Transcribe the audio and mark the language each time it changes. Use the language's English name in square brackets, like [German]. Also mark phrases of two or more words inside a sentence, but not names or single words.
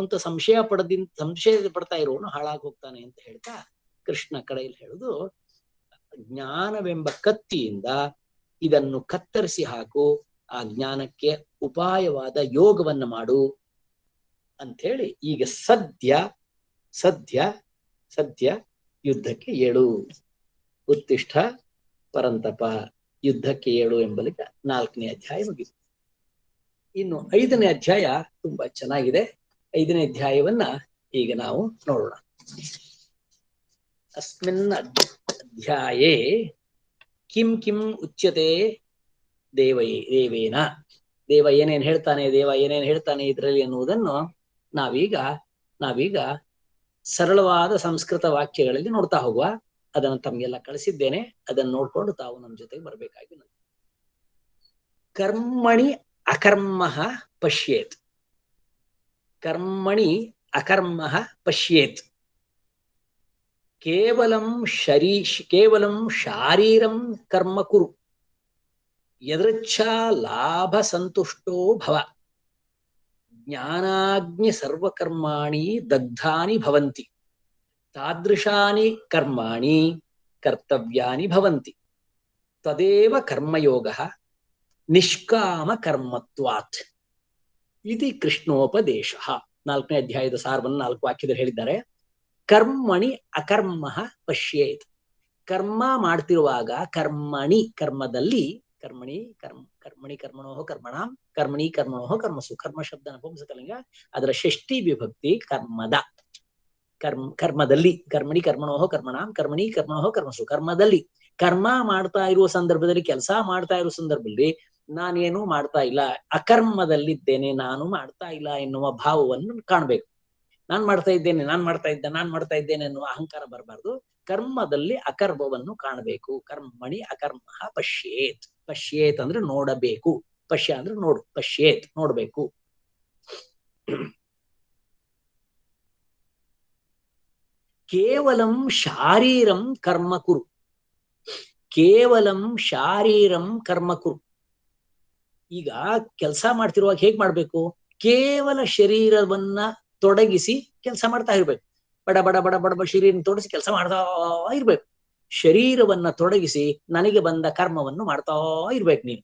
[Kannada] ಅಂತ ಸಂಶಯ ಪಡ್ತಾ ಇರೋನು ಹಾಳಾಗಿ ಹೋಗ್ತಾನೆ ಅಂತ ಹೇಳ್ತಾ ಕೃಷ್ಣ ಕಡೆಯಲ್ಲಿ ಹೇಳುದು, ಜ್ಞಾನವೆಂಬ ಕತ್ತಿಯಿಂದ ಇದನ್ನು ಕತ್ತರಿಸಿ ಹಾಕು, ಆ ಜ್ಞಾನಕ್ಕೆ ಉಪಾಯವಾದ ಯೋಗವನ್ನ ಮಾಡು ಅಂಥೇಳಿ ಈಗ ಸದ್ಯ ಯುದ್ಧಕ್ಕೆ ಏಳು, [Sanskrit] ಉತ್ತಿಷ್ಠ ಪರಂತಪ [Kannada] ಯುದ್ಧಕ್ಕೆ ಏಳು ಎಂಬಲಿಗೆ 4ನೇ ಅಧ್ಯಾಯ ಮುಗಿತು. ಇನ್ನು 5ನೇ ಅಧ್ಯಾಯ ತುಂಬಾ ಚೆನ್ನಾಗಿದೆ. 5ನೇ ಅಧ್ಯಾಯವನ್ನ ಈಗ ನಾವು ನೋಡೋಣ. [Sanskrit] ಅಸ್ಮಿನ್ ಅಧ್ಯಾಯೇ ಕಿಂ ಕಿಂ ಉಚ್ಯತೆ ದೇವೇನ, [Kannada] ದೇವ ಏನೇನ್ ಹೇಳ್ತಾನೆ ಇದರಲ್ಲಿ ಅನ್ನುವುದನ್ನು ನಾವೀಗ ಸರಳವಾದ ಸಂಸ್ಕೃತ ವಾಕ್ಯಗಳಲ್ಲಿ ನೋಡ್ತಾ ಹೋಗುವ. ಅದನ್ನು ತಮಗೆಲ್ಲ ಕಳಿಸಿದ್ದೇನೆ, ಅದನ್ನು ನೋಡ್ಕೊಂಡು ತಾವು ನಮ್ಮ ಜೊತೆಗೆ ಬರ್ಬೇಕಾಗಿ. [Sanskrit] ಕರ್ಮಣಿ ಅಕರ್ಮಃ ಪಶ್ಯೇತ್, ಕರ್ಮಣಿ ಅಕರ್ಮಃ ಪಶ್ಯೇತ್, ಕೇವಲಂ ಶಾರೀರಂ ಕರ್ಮ ಕುರು, ಯದೃಚ್ಛಾ ಲಾಭ ಸಂತುಷ್ಟೋ ಭವ, ಜ್ಞಾನಾಗ್ನಿ ಸರ್ವಕರ್ಮಾಣಿ ದಗ್ಧಾನಿ ಭವಂತಿ, ತಾದೃಶಾನಿ ಕರ್ಮಾಣಿ ಕರ್ತವ್ಯಾನಿ ಭವಂತಿ, ತದೇವ ಕರ್ಮಯೋಗಃ ನಿಷ್ಕಾಮ ಕರ್ಮತ್ವಾತ್ ಇತಿ ಕೃಷ್ಣೋಪದೇಶಃ. [Kannada] 4ನೇ ಅಧ್ಯಾಯದ ಸಾರವನ್ನು 4 ವಾಕ್ಯದಲ್ಲಿ ಹೇಳಿದ್ದಾರೆ. [Sanskrit] ಕರ್ಮಣಿ ಅಕರ್ಮಃ ಪಶ್ಯೇತ್, [Kannada] ಕರ್ಮ ಮಾಡ್ತಿರುವಾಗ ಕರ್ಮದಲ್ಲಿ [Sanskrit] ಕರ್ಮಣಿ ಕರ್ಮಣೋಹ ಕರ್ಮಣಾಂ ಕರ್ಮಣಿ ಕರ್ಮಣೋಹ ಕರ್ಮಸು, [Kannada] ಕರ್ಮ ಶಬ್ದ ನಪುಂಸಕಲಿಂಗ, ಅದರ ಷಷ್ಠಿ ವಿಭಕ್ತಿ ಕರ್ಮದಲ್ಲಿ, [Sanskrit] ಕರ್ಮಣಿ ಕರ್ಮಣೋಹ ಕರ್ಮಣಾಂ ಕರ್ಮಣಿ ಕರ್ಮಣೋಹ ಕರ್ಮಸು, [Kannada] ಕರ್ಮದಲ್ಲಿ ಕರ್ಮ ಮಾಡ್ತಾ ಇರುವ ಸಂದರ್ಭದಲ್ಲಿ, ಕೆಲಸ ಮಾಡ್ತಾ ಇರುವ ಸಂದರ್ಭದಲ್ಲಿ ನಾನೇನು ಮಾಡ್ತಾ ಇಲ್ಲ, ಅಕರ್ಮದಲ್ಲಿದ್ದೇನೆ, ನಾನು ಮಾಡ್ತಾ ಇಲ್ಲ ಎನ್ನುವ ಭಾವವನ್ನು ಕಾಣ್ಬೇಕು. ನಾನ್ ಮಾಡ್ತಾ ಇದ್ದೇನೆ ಎನ್ನುವ ಅಹಂಕಾರ ಬರಬಾರ್ದು. ಕರ್ಮದಲ್ಲಿ ಅಕರ್ಮವನ್ನು ಕಾಣಬೇಕು. [Sanskrit] ಕರ್ಮಣಿ ಅಕರ್ಮಃ ಪಶ್ಯೇತ್ [Kannada] ಅಂದ್ರೆ ನೋಡಬೇಕು, ಪಶ್ಯ ಅಂದ್ರೆ ನೋಡು, ಪಶ್ಯೇತ್ ನೋಡ್ಬೇಕು. [Sanskrit] ಕೇವಲಂ ಶಾರೀರಂ ಕರ್ಮ ಕುರು, ಕೇವಲಂ ಶಾರೀರಂ ಕರ್ಮ ಕುರು. [Kannada] ಈಗ ಕೆಲಸ ಮಾಡ್ತಿರುವಾಗ ಹೇಗ್ ಮಾಡ್ಬೇಕು? ಕೇವಲ ಶರೀರವನ್ನ ತೊಡಗಿಸಿ ಕೆಲಸ ಮಾಡ್ತಾ ಇರ್ಬೇಕು. ಬಡ ಬಡ ಬಡ ಬಡ ಶರೀರ ತೊಡಗಿಸಿ ಕೆಲಸ ಮಾಡ್ತಾ ಇರ್ಬೇಕು. ಶರೀರವನ್ನ ತೊಡಗಿಸಿ ನನಗೆ ಬಂದ ಕರ್ಮವನ್ನು ಮಾಡ್ತಾ ಇರ್ಬೇಕು ನೀನು.